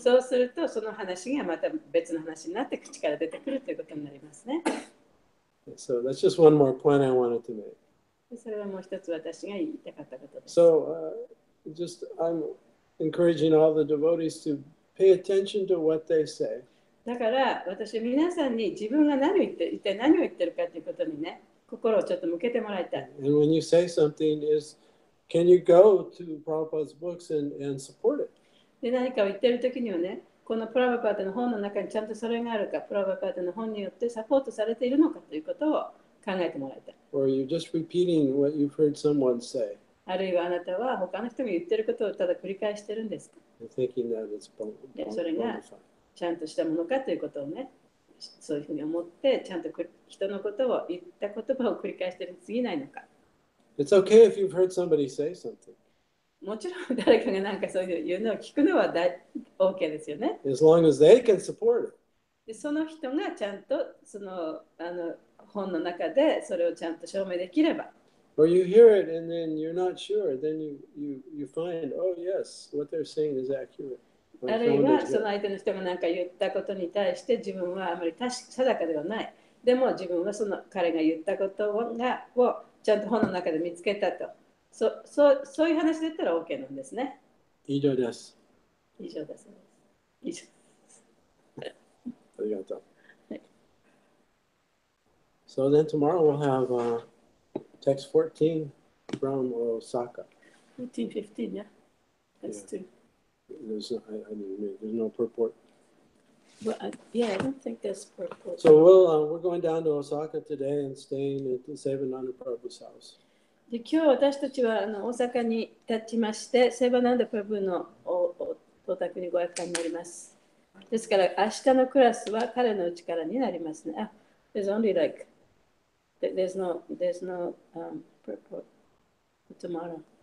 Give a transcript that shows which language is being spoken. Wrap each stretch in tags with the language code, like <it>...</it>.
<ja>そうすると、その話がまた別の話になって口から出てくるということになりますね。</ja> <en>So that's just one more point I wanted to make.</en> <ja>それはもう一つ私が言いたかったことです。</ja> <en>So I'm encouraging all the devotees to pay attention to what they say.</en> <ja>だから私は皆さんに自分が何を言って一体何を言ってるかということにね、心をちょっと向けてもらいたい。</ja> <en>And when you say something can you go to Prabhupada's books and support it?</en> <ja>で何かを言ってるときにはね、このプラバパータの本の中にちゃんとそれがあるか、プラバパータの本によってサポートされているのかということを考えてもらいたい。</ja> <en>Or are you just repeating what you've heard someone say</en> <ja>あるいはあなたは他の人が言ってることをただ繰り返してるんですか。</ja> <en>and thinking that it's</en> <ja>でそれが</ja> <en>bona fide?</en> <ja>ちゃんとしたものかということをね、そういうふうに思って、ちゃんと人のことを言った言葉を繰り返しているに過ぎないのか。</ja> <en>It's okay if you've heard somebody say something,</en> <ja>もちろん誰かがなんかそういうのを聞くのはOK ですよね。</ja> <en>as long as they can support it.</en> <ja>でその人がちゃんとその本の中でそれをちゃんと証明できれば。</ja> <en>Or you hear it and then you're not sure, then you find, oh yes, what they're saying is accurate.</en> <ja>あるいはその相手の人が何か言ったことに対して自分はあまり定かではない。でも自分はその彼が言ったことをちゃんと本の中で見つけたと。そういう話だったら OK なんですね。以上です。以上です。以上。ありがとう。はい。</ja> <en>So then tomorrow we'll have text 14 from Osaka. 1415, yeah. That's two. There's no purport. But, yeah, I don't think there's purport. So we're going down to Osaka today and staying at the 7-1-13 Prabhu's house.</en> <ja>で今日私たちは大阪に立ちまして、セバナンダプラブのお宅にご厄介になります。ですから明日のクラスは彼の家からになりますね。</ja> <en>There's only like, there's no purport for tomorrow.</en>